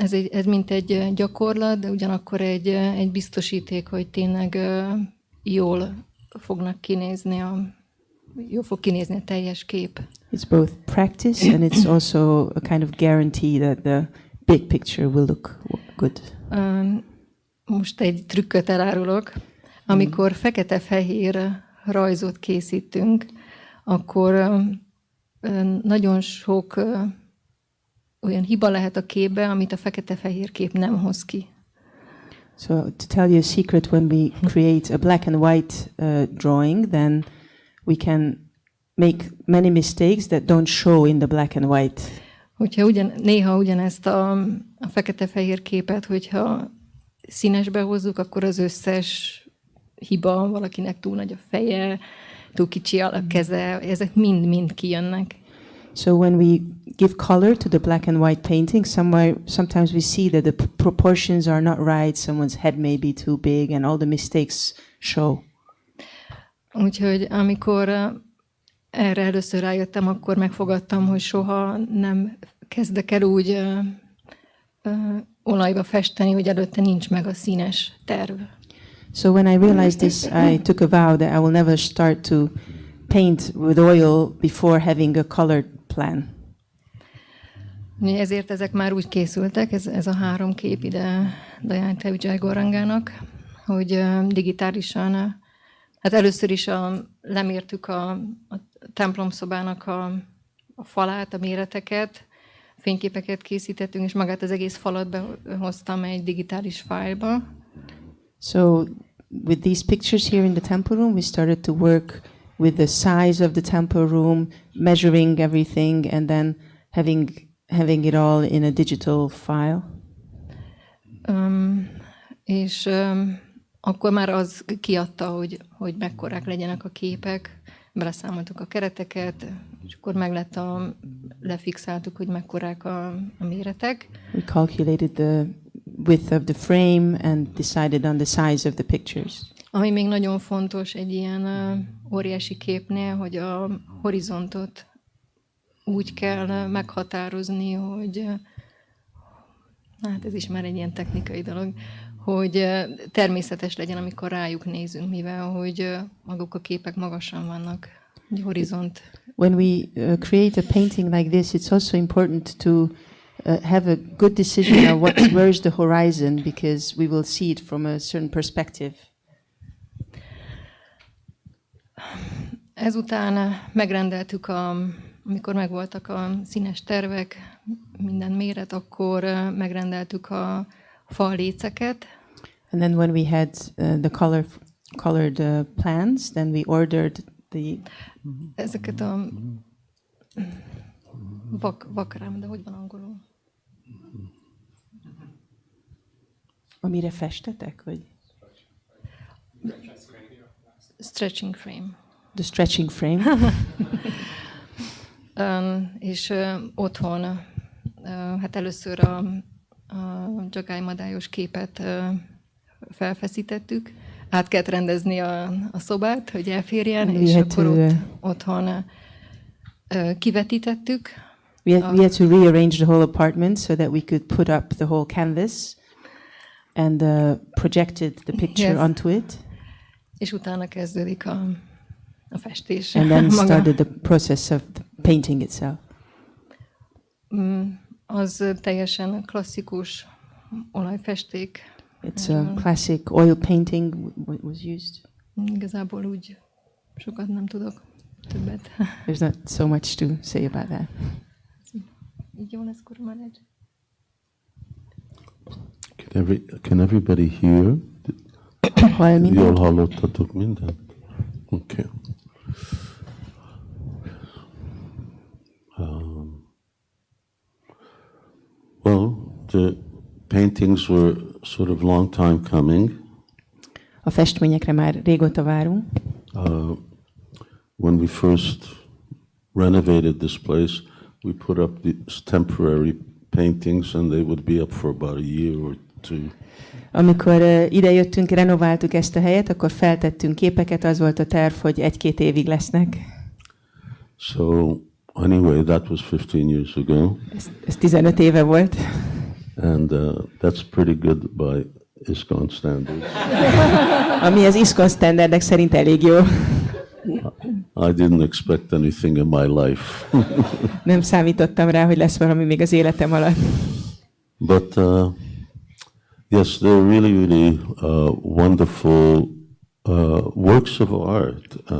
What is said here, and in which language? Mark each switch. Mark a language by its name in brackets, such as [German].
[Hungarian] Ez mint egy gyakorlat, de ugyanakkor egy biztosíték, hogy tényleg jól fog kinézni a teljes kép. [English] It's both practice and it's also a kind of guarantee that the big picture will look good. [Hungarian] Most egy trükköt elárulok. Amikor fekete-fehér rajzot készítünk, akkor nagyon sok olyan hiba lehet a képbe, amit a fekete-fehér kép nem hoz ki. [English] So to tell you a secret, when we create a black and white drawing, then we can make many mistakes that don't show in the black and white. [Hungarian] Hogyha néha ugyanezt a fekete-fehér képet, hogyha színesbe hozzuk, akkor az összes hiba, valakinek túl nagy a feje, túl kicsi a keze, ezek mind kijönnek. [English] So when we give color to the black and white painting, sometimes we see that the proportions are not right, someone's head may be too big, and all the mistakes show. [Hungarian] Úgyhogy amikor erre először rájöttem, akkor megfogadtam, hogy soha nem kezdek el úgy olajba festeni, hogy előtte nincs meg a színes terv. [English] So when I realized this, I took a vow that I will never start to paint with oil before having a colored plan. [Hungarian] Ezért ezek már úgy készültek, ez a 3 kép ide Diane Tevijay Gorangának, hogy digitálisan, hát először is lemértük a templomszobának a falát, a méreteket, fényképeket készítettünk, és magát az egész falat behoztam egy digitális fájlba. [English] So with these pictures here in the temple room, we started to work with the size of the temple room, measuring everything, and then having it all in a digital file. [Hungarian] És akkor már az kiadta, hogy mekkorák legyenek a képek, beleszámoltuk a kereteket, és akkor lefixáltuk, hogy mekkorák a méretek. [English] We calculated the width of the frame and decided on the size of the pictures. [Hungarian] Ami még nagyon fontos egy ilyen óriási képnél, hogy a horizontot úgy kell meghatározni, hogy hát ez is már egy ilyen technikai dolog, hogy természetes legyen, amikor rájuk nézünk, mivel hogy maguk a képek magasan vannak. egy horizont. [English] When we create a painting like this, it's also important to have a good decision of where is the horizon, because we will see it from a certain perspective. [Hungarian] Ezután megrendeltük, amikor megvoltak a színes tervek, minden méret, akkor megrendeltük a falléceket. [English] And then when we had the colored plans, then we ordered the... [Hungarian] Ezeket a vakrám, de hogy van angolul? Amire festetek, vagy? [English] Stretching frame. The stretching frame. [Hungarian] És otthon, hát először a dzsagálymadályos képet felfeszítettük, át kellett rendezni a szobát, hogy elférjen, és akkor ott otthon kivetítettük. [English] We had to rearrange the whole apartment so that we could put up the whole canvas and projected the picture onto it. [Hungarian] És utána kezdődik a festés. [English] And then started the process of the painting itself. [Hungarian] Az teljesen klasszikus olajfesték. [English] It's a classic oil painting was used. [Hungarian] Igazából úgy sokat nem tudok többet. [English] There's not so much to say about that. [Hungarian] Így jó lesz, Kurmarács? [English] Can everybody hear? [Hungarian] Jól hallottatok mindent? [English] Okay. Well, the paintings were sort of long time coming. [Hungarian] A festményekre már régóta várunk. [English] When we first renovated this place, we put up these temporary paintings, and they would be up for about a year or two. [Hungarian] Amikor idejöttünk, renováltuk ezt a helyet, akkor feltettünk képeket, az volt a terv, hogy 1-2 évig lesznek. [English] So anyway, that was 15 years ago. [Hungarian] Ez 15 éve volt. [English] And that's pretty good by ISKCON standards. [Hungarian] Ami az ISKCON standardek szerint elég jó. [English] I didn't expect anything in my life. [Hungarian] Nem számítottam rá, hogy lesz valami még az életem alatt. [English] But yes, they're really wonderful works of art.